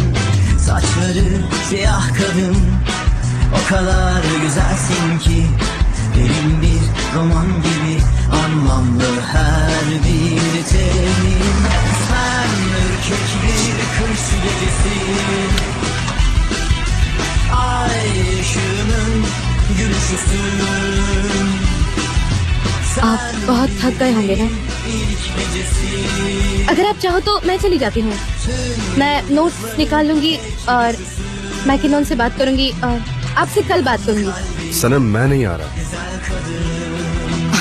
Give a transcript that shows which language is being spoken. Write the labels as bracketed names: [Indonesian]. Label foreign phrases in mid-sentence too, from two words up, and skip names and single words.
[Turkish] Saçları siyah kadın, o kadar güzelsin ki derin bir roman gibi anlamlı her bir temin. Sen ürkek bir kış gecesin, ay ışığının gülüşüsün. [Hindi] आप बहुत थक गए होंगे ना। अगर आप चाहो तो मैं चली जाती हूँ। मैं नोट्स निकाल लूंगी और मैकिनॉन से बात करूंगी और आपसे कल बात करूंगी। सनम मैं नहीं आ रहा।